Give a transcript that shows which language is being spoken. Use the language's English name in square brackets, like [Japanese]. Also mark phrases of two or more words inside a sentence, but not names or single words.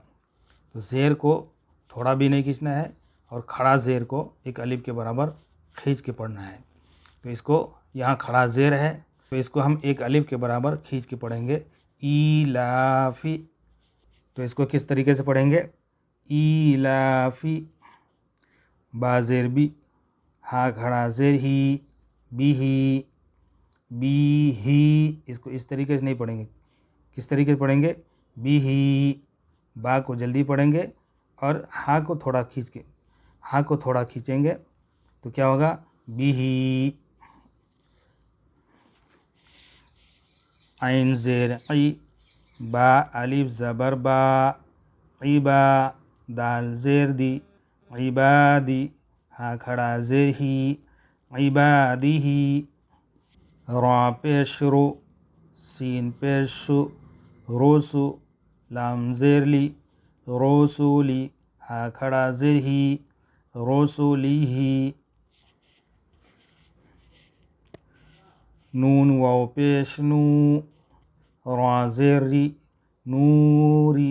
[Urdu] تو زیر کو تھوڑا بھی نہیں کھینچنا ہے اور کھڑا زیر کو ایک الف کے برابر کھینچ کے پڑھنا ہے. تو اس کو یہاں کھڑا زیر ہے تو اس کو ہم ایک الف کے برابر کھینچ کے پڑھیں گے ایلافی. تو اس کو کس طریقے سے پڑھیں گے؟ ایلافی. با زیر بی، ہا کھڑا زیر ہی، بی ہی، بی ہی. اس کو اس طریقے سے نہیں پڑھیں گے. کس طریقے سے پڑھیں گے؟ بی ہی. با کو جلدی پڑھیں گے اور ہا کو تھوڑا کھینچیں گے تو کیا ہوگا؟ بی ہی. عین زیر عی، با الف زبر با، عیبا. دال زیر دی، عبادی. ہا کھڑا زیر ہی، عبادی ہی. را پیش رو، سین پیش سو، روسو. لام زیر لی، روسولی. ہا کھڑا زیر ہی، روسولی ہی. نون واو پیش نو، را زیر ری، نوری.